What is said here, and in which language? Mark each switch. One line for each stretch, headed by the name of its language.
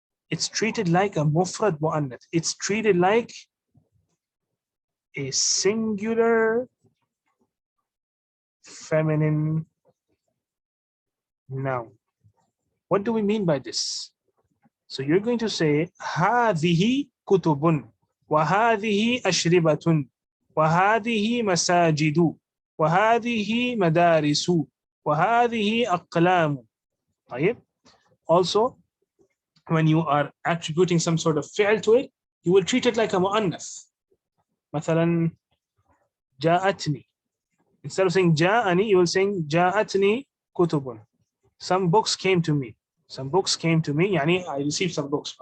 English: It's treated like a mufrad mu'annath. It's treated like a singular feminine noun. What do we mean by this? So you're going to say
Arabic: هذه كتب وهذه أشربة وهذه مساجد وهذه مدارس وهذه أقلام. طيب.
English: Also, when you are attributing some sort of fi'l to it, you will treat it like a mu'annath.
Arabic: مثلا جاءتني.
English: Instead of saying جاءني, you will say
Arabic: جاءتني كتب.
English: Some books came to me. Some books came to me. يعني I received some books.